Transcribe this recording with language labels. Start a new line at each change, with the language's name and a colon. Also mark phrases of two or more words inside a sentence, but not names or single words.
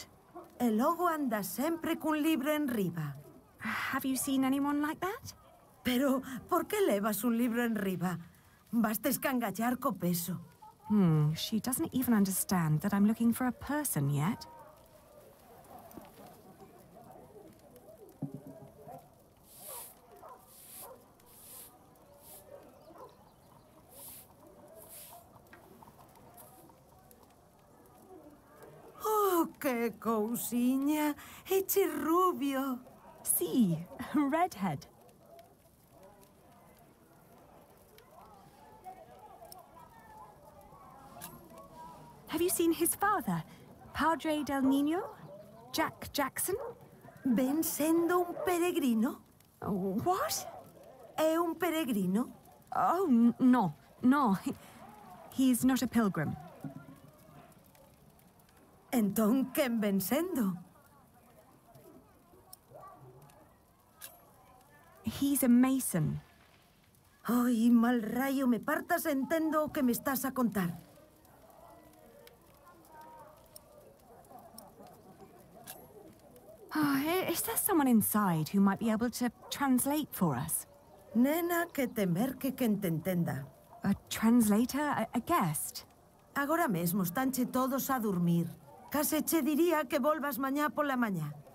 Galician: E logo anda sempre cun libro en riba.
English: Have you seen anyone like that?
Galician: Pero, por que levas un libro en riba? Basta escangallar co peso.
English: She doesn't even understand that I'm looking for a person yet.
Galician: Oh, que cousiña! Eche rubio. Sí,
English: redhead. Have you seen his father,
Spanish: Padre del Niño?
English: Jack Jackson?
Galician: Ven sendo un peregrino.
English: What?
Galician: É un peregrino?
English: Oh, no. He's not a pilgrim.
Galician: Entón, quen ven sendo?
English: He's a mason.
Galician: Ai, mal rayo, me partas entendo o que me estás a contar.
English: Is there someone inside who might be able to translate for us?
Galician: Nena, que temer que te entenda.
English: A translator? A guest?
Galician: Agora mesmo estanche todos a dormir. Case che diría que volvas mañá pola mañá.